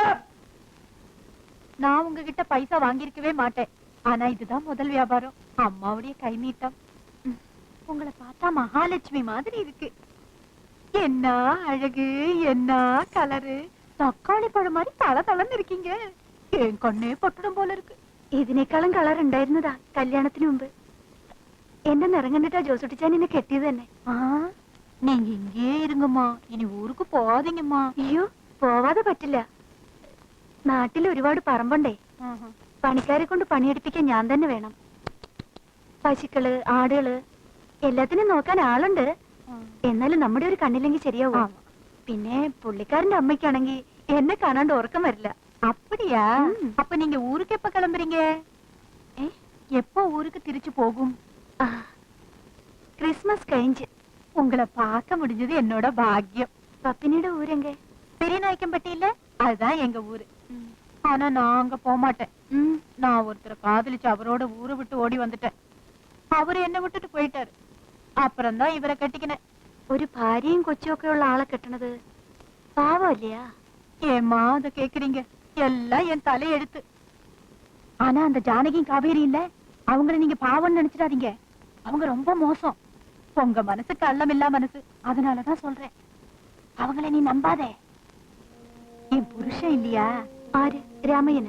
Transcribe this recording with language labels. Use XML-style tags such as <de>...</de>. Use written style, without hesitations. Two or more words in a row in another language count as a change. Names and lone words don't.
<ta>நான் உங்ககிட்ட பைசா வாங்கியிருக்கவே மாட்டேன். ஆனா இதுதான் முதல் வியாபாரம். அம்மாவுடைய கை நீட்டம். உங்களை பார்த்தா மகாலட்சுமி மாதிரி இருக்கு. என்ன அழகு, என்ன கலரு. தக்காளி பழம் மாதிரி தல தளன்னு இருக்கீங்க. என் கண்ணே</ta> <ml>പൊട്ടണം പോലെ</ml> <ta>இருக்கு.</ta> <ml>ഇതിനേക്കാളും കളർ ഉണ്ടായിരുന്നതാ കല്യാണത്തിന് മുമ്പ്. എന്റെ നിറം കണ്ടിട്ടാ ജോസുട്ടിച്ചാൻ എന്നെ കെട്ടിയത് തന്നെ.</ml> <ta>நீங்க இங்கே இருங்கம்மா, இனி ஊருக்கு போகாதீங்கம்மா.</ta> <ml>അയ്യോ, പോവാതെ പറ്റില്ല. നാട്ടിൽ ഒരുപാട് പറമ്പുണ്ടേ. പണിക്കാരെ കൊണ്ട് പണിയെടുപ്പിക്കാൻ ഞാൻ തന്നെ വേണം. പശുക്കള്, ആടുകള് എല്ലാത്തിനും നോക്കാൻ ആളുണ്ട്. എന്നാലും നമ്മുടെ ഒരു കണ്ണില്ലെങ്കിൽ ശരിയാവും. പിന്നെ പുള്ളിക്കാരന്റെ അമ്മയ്ക്കാണെങ്കിൽ എന്നെ കാണാണ്ട് ഉറക്കം വരില്ല.</ml> <ta>அப்படியா? அப்ப நீங்க ஊருக்கு எப்ப கிளம்புறீங்க? எப்போ ஊருக்கு திருச்சி போகும்? கிறிஸ்மஸ் கழிஞ்சு. உங்களை பார்க்க முடிஞ்சது என்னோட பாக்கியம். பப்பினியோட ஊர் எங்க? பெரியநாயக்கம்பட்டி இல்ல, அதுதான் எங்க ஊரு. ஆனா நான் அங்க போக மாட்டேன். நான் ஒருத்தரை காதலிச்சு அவரோட ஊரை விட்டு ஓடி வந்துட்டேன். அவரு என்ன விட்டுட்டு போயிட்டாரு. அப்புறம் தான் இவரை கட்டிக்கினேன்.</ta> <ml>ஒரு ഭാര്യയും കൊച്ചൊക്കെ ഉള്ള ആളെ കെട്ടണത് പാവമില്ലയാ?</ml> <ta>ஏமா அத கேக்குறீங்க? எல்லாம் என் தலையெழுத்து. ஆனா அந்த ஜானகியும் காவேரி இல்ல, அவங்கள நீங்க பாவம்னு நினைச்சிடாதீங்க. அவங்க ரொம்ப மோசம். உங்க மனசுக்கு அல்லமில்லா மனசு, அதனாலதான் சொல்றேன். அவங்கள நீ நம்பாதே. என் புருஷன் இல்லையா? ஆரு? ராமையனா?</ta>